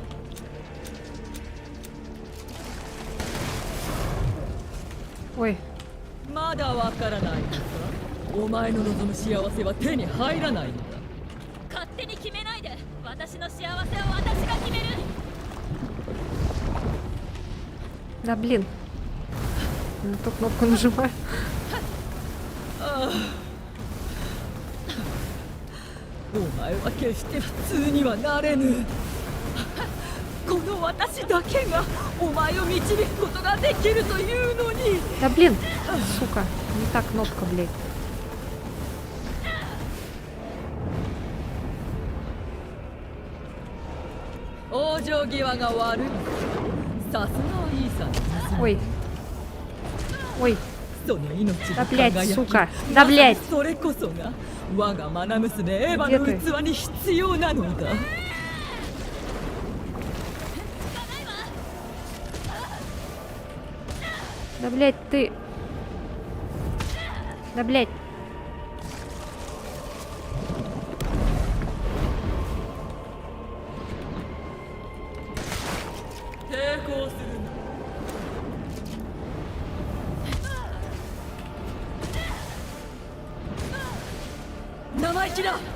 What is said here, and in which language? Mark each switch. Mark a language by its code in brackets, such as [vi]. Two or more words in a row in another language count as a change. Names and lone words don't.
[ru] Ой. [ja] まだわからないのか。お前の望む幸せは手に入らないのだ。勝手に決めないで。私の幸せは私が決める。 [ru] Да блин. Не ту кнопку нажимаю. [ja] お前は決して普通にはなれぬ。この私だけがお前を導くことができるというのに。 [ru] Да блин. Сука. Не та кнопка, блядь. [ja] 往生際が悪い。さすがはいいさん。 [ru] Ой. Ой. [ja] その命の [ru] Да блядь, [ja] 輝き [ru] сука. Да блядь. [ja] それこそが我が愛娘エヴァの器に必要なのだ。 [ru] Да блядь, ты. Да блядь. [ja] 抵抗するな。生意気だ。